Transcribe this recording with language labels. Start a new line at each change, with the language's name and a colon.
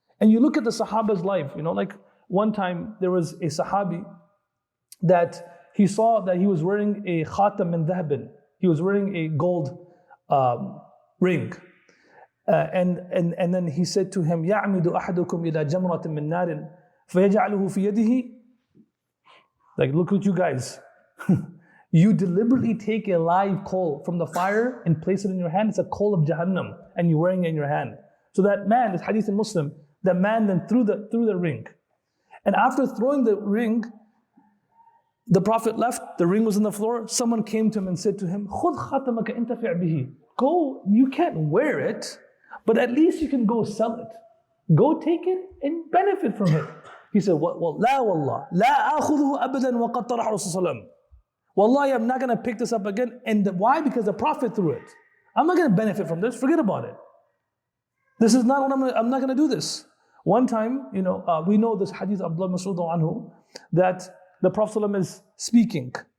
English: And you look at the Sahaba's life, like one time there was a Sahabi that he saw that he was wearing a khatam min dhahabin. He was wearing a gold ring. And then he said to him,
Arabic: يَعْمِدُ أَحَدُكُمْ إِلَى جَمْرَةٍ مِّن نَارٍ فَيَجْعَلُهُ فِي يَدِهِ.
English: Like, look at you guys. You deliberately take a live coal from the fire and place it in your hand. It's a coal of Jahannam, and you're wearing it in your hand. So that man, this hadith in Muslim, that man then threw the ring. And after throwing the ring, the Prophet left, the ring was on the floor. Someone came to him and said to him,
Arabic: خُذْ خَاتَمَكَ انتفع بِهِ.
English: Go, you can't wear it, but at least you can go sell it. Go take it and benefit from it. He said, well,
Arabic: لا والله, لا آخذه أبدا وقد طرح رسول الله.
English: Wallahi, I'm not going to pick this up again. And why? Because the Prophet threw it. I'm not going to benefit from this. Forget about it. This is not what I'm not going to do this. One time, we know this hadith of Abdul Rahman Waheed that the Prophet is speaking.